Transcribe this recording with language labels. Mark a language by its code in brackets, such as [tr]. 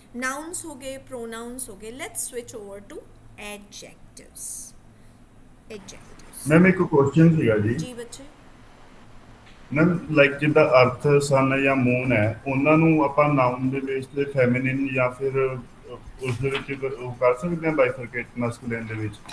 [pa] Nouns ਹੋ ਗਏ, pronouns ਹੋ ਗਏ. [en] Let's switch over to adjectives. Adjectives. [pa] Ma'am ਇੱਕ ਕੁਐਸਚਨ ਸੀਗਾ ਜੀ ਬੱਚੇ. ਮੈਮ ਲਾਈਕ ਜਿੱਦਾਂ ਅਰਥ, ਸਨ ਜਾਂ ਮੂਨ ਹੈ, ਉਹਨਾਂ ਨੂੰ ਆਪਾਂ ਨਾਉਨ ਦੇ ਬੇਸ ਤੇ ਫੈਮਿਨਿਨ ਜਾਂ ਫਿਰ ਉਸ ਦੇ ਵਿੱਚ ਉਹ ਕਰ ਸਕਦੇ ਹਾਂ ਬਾਈਫਰਕੇਟ ਮੈਸਕੁਲਿਨ ਦੇ ਵਿੱਚ?